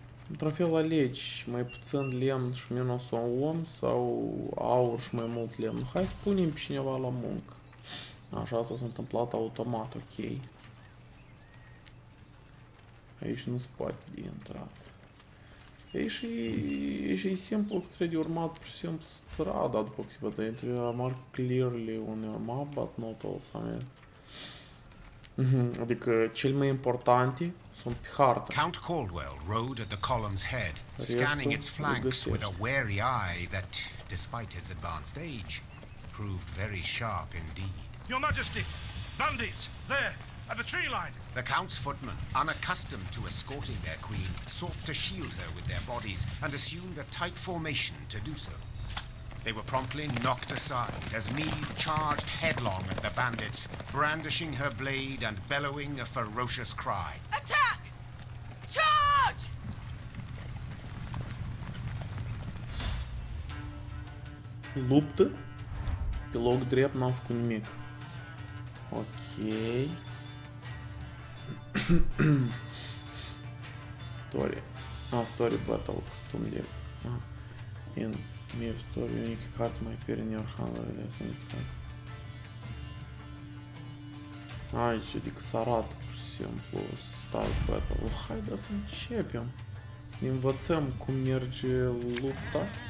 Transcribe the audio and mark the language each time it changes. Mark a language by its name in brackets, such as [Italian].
[Romanian] Într-un fel alegi mai puțin lemn și minus un om sau aur și mai mult lemn. Hai să punem pe cineva la muncă. Așa s-a întâmplat automat, ok. Aici nu se poate de intrat. E și simplu, trebuie de urmat pur și simplu strada după câteva dată. Trebuie [English] mark clearly on your map, but not all some. [Romanian] Adică cel mai importante sunt pe hartă. [English] Count Caldwell rode at the column's head, [Romanian] Restul [English] scanning its [Romanian] îl [English] flanks with a [Romanian] găsești. [English] wary eye that, despite his advanced age, proved very sharp indeed. Your Majesty! Bandits! There! At the tree line! The Count's footmen, unaccustomed to escorting their queen, sought to shield her with their bodies and assumed a tight formation to do so. They were promptly knocked aside as Meade charged headlong at the bandits, brandishing her blade and bellowing a ferocious cry. Attack! Charge! [Romanian] Luptă. Pe loc drept n-am făcut nimic. Ok. [English] Story. Story battle. [Romanian] Costum de... [English] In mere story, unique cards might appear in your hand. [Romanian] Aici, adică să arată pur și simplu [English] start battle. [Romanian] Haide să începem. Să ne învățăm cum merge lupta.